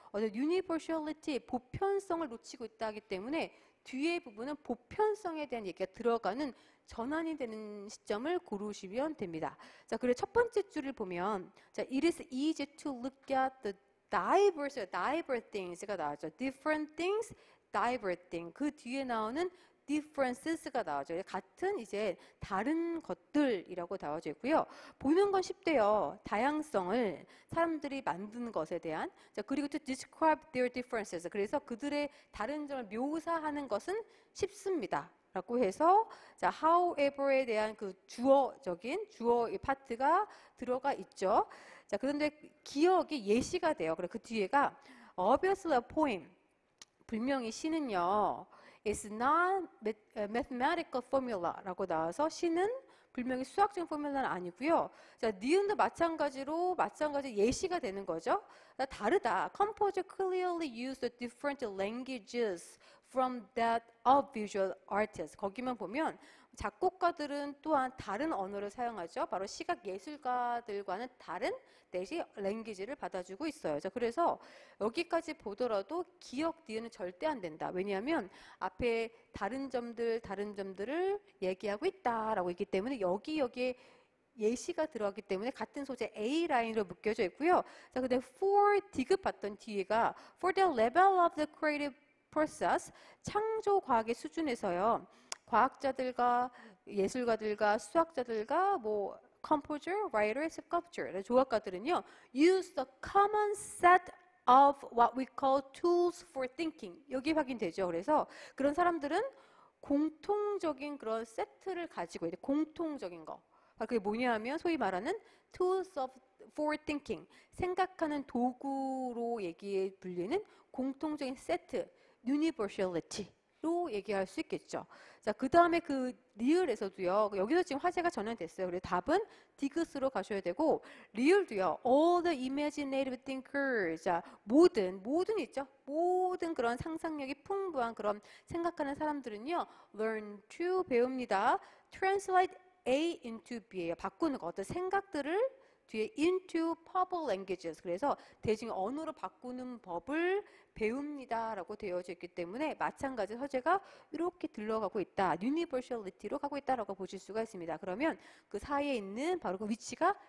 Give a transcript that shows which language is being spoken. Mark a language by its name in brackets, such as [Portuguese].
[Korean] universality, 보편성을 놓치고 있다 하기 때문에 뒤에 부분은 보편성에 대한 얘기가 들어가는 전환이 되는 시점을 고르시면 됩니다. 자, 그래 첫 번째 줄을 보면, 자, [English] it is easy to look at the diverse things [Korean] 가 나왔죠. [English] different things, diverse thing. [Korean] 그 뒤에 나오는 differences가 나와져. 같은 이제 다른 것들이라고 나와져 있고요. 보는 건 쉽대요. 다양성을 사람들이 만드는 것에 대한. [English] 자, 그리고 to describe their differences. [Korean] 그래서 그들의 다른 점을 묘사하는 것은 쉽습니다. 라고 해서 자, however에 대한 그 주어적인 주어의 파트가 들어가 있죠. 자, 그런데 기억이 예시가 돼요. 그래 그 뒤에가 [English] obviously a poem. [Korean] 분명히 시는요. [English] It's not a mathematical formula [Korean] 라고 나와서 시는 분명히 수학적인 포뮬러는 아니고요. 자, 니은도 마찬가지 예시가 되는 거죠. 다르다. [English] Composer clearly used different languages from that of visual artists. [Korean] 거기만 보면 작곡가들은 또한 다른 언어를 사용하죠. 바로 시각 예술가들과는 다른 대시 랭귀지를 받아주고 있어요. 자, 그래서 여기까지 보더라도 기억 니은은 절대 안 된다. 왜냐하면 앞에 다른 점들을 얘기하고 있다라고 있기 때문에 여기에 예시가 들어가기 때문에 같은 소재 A 라인으로 묶여져 있고요. 자, 근데 for 디귿 봤던 뒤에가 [English] for the level of the creative process, [Korean] 창조 과학의 수준에서요. 과학자들과 예술가들과 수학자들과 뭐 [English] composer, writer, sculptor, [Korean] 조각가들은요. [English] use the common set of what we call tools for thinking. [Korean] 여기 확인되죠. 그래서 그런 사람들은 공통적인 그런 세트를 가지고 있는 공통적인 거. 그게 뭐냐 하면 소위 말하는 [English] tools for thinking. [Korean] 생각하는 도구로 얘기해 불리는 공통적인 세트. universality.로 얘기할 수 있겠죠. 자, 그 다음에 그 리을에서도요. 여기서 지금 화제가 전환됐어요. 그래서 답은 디귿으로 가셔야 되고 리을도요. [English] all the imaginative thinkers. [Korean] 자, 모든 있죠. 모든 그런 상상력이 풍부한 그런 생각하는 사람들은요. [English] learn to [Korean] 배웁니다. [English] translate A into B예요. [Korean] 바꾸는 거. 어떤 생각들을 뒤에 [English] into public languages. [Korean] 그래서 대중 언어로 바꾸는 법을 배웁니다. 라고 되어져 있기 때문에 마찬가지 서재가 이렇게 들러가고 있다. universality로 가고 있다라고 보실 수가 있습니다. 그러면 그 사이에 있는 바로 그 위치가